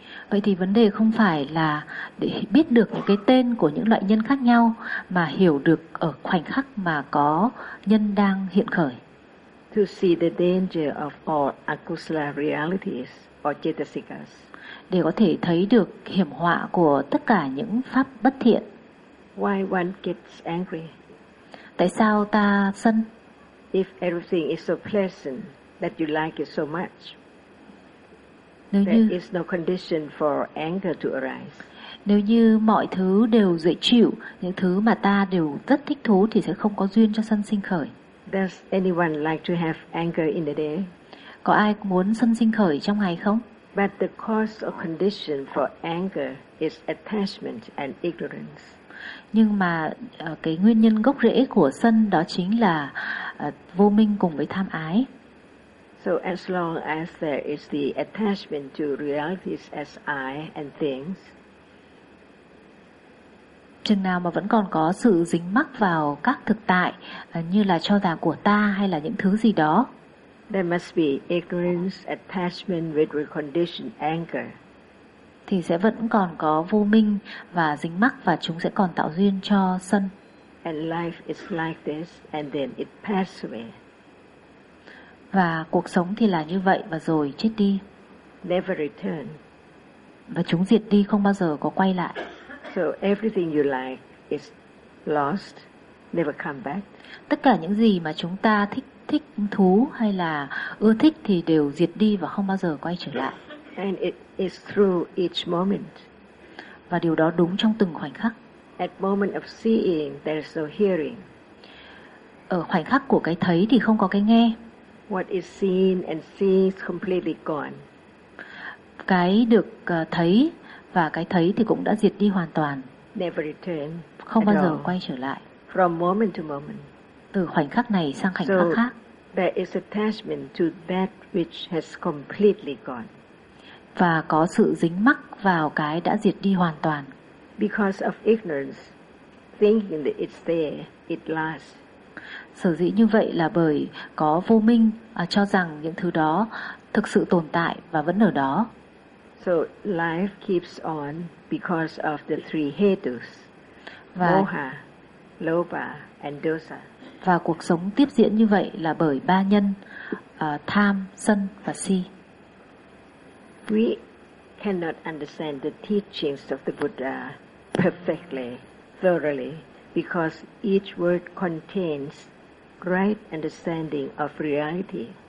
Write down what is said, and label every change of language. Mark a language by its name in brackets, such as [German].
[Vietnamese] Vậy thì vấn đề không phải là để biết được những cái tên của những loại nhân khác nhau, mà hiểu được ở khoảnh khắc mà có nhân đang hiện khởi. [English] To see the danger of all akusala realities or cetasikas. [Vietnamese] Để có thể thấy được hiểm họa của tất cả những pháp bất thiện. [English] Why one gets angry? [Vietnamese] Tại sao ta sân? [English] If everything is so pleasant that you like it so much. There is no condition for anger to arise. [Vietnamese] Nếu như mọi thứ đều dễ chịu, những thứ mà ta đều rất thích thú thì sẽ không có duyên cho sân sinh khởi. [English] Does anyone like to have anger in the day? [Vietnamese] Có ai muốn sân sinh khởi trong ngày không? [English] But the cause or condition for anger is attachment and ignorance. [Vietnamese] Nhưng mà cái nguyên nhân gốc rễ của sân đó chính là vô minh cùng với tham ái. [English] So as long as there is the attachment to realities as I and things, [Vietnamese] chừng nào mà vẫn còn có sự dính mắc vào các thực tại như là cho rằng của ta hay là những thứ gì đó, [English] there must be ignorance, attachment with reconditioned anger, [Vietnamese] thì sẽ vẫn còn có vô minh và dính mắc, và chúng sẽ còn tạo duyên cho sân. [English] And life is like this, and then it passes away. [Vietnamese] Và cuộc sống thì là như vậy, và rồi chết đi. [English] Never return. [Vietnamese] Và chúng diệt đi, không bao giờ có quay lại. [English] So everything you like is lost, never come back. [Vietnamese] Tất cả những gì mà chúng ta thích thú hay là ưa thích thì đều diệt đi và không bao giờ quay trở lại. [English] And it is through each moment. [Vietnamese] và điều đó đúng trong từng khoảnh khắc. [English] At moment of seeing, there's no hearing. [Vietnamese] Ở khoảnh khắc của cái thấy thì không có cái nghe. [English] What is seen and seeing is completely gone. [Vietnamese] Cái được thấy và cái thấy thì cũng đã diệt đi hoàn toàn. [English] Never return. [Vietnamese] Không bao giờ quay trở lại. [English] From moment to moment. [Vietnamese] Từ khoảnh khắc này sang khoảnh khắc khác. [English] There is attachment to that which has completely gone. [Vietnamese] Và có sự dính mắc vào cái đã diệt đi hoàn toàn. [English] Because of ignorance, thinking that it's there, it lasts. [Vietnamese] Sở dĩ như vậy là bởi có vô minh cho rằng những thứ đó thực sự tồn tại và vẫn ở đó. [English] So life keeps on because of the three hetus, moha, lobha, and dosa. [Vietnamese] Và cuộc sống tiếp diễn như vậy là bởi ba nhân tham, sân và si. [English] We cannot understand the teachings of the Buddha perfectly, thoroughly, because each word contains right understanding of reality.